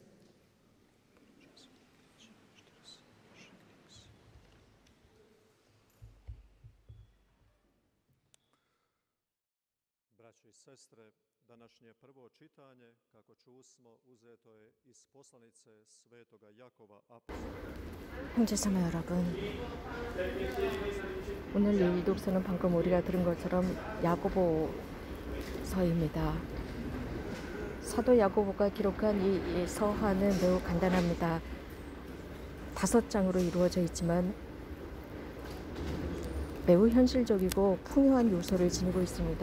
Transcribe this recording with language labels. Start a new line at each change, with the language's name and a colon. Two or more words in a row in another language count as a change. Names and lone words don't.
Croatian: Braćo i sestre, današnje prvo čitanje, kako čusmo, uzeto je iz poslanice Svetoga Jakova apostola.
Korean: 형제자매 여러분, 오늘 이 독서는 방금 우리가 들은 것처럼 야고보서입니다. 사도 야고보가 기록한 이 서한은 매우 간단합니다. 5장으로 이루어져 있지만 매우 현실적이고 풍요한 요소를 지니고 있습니다.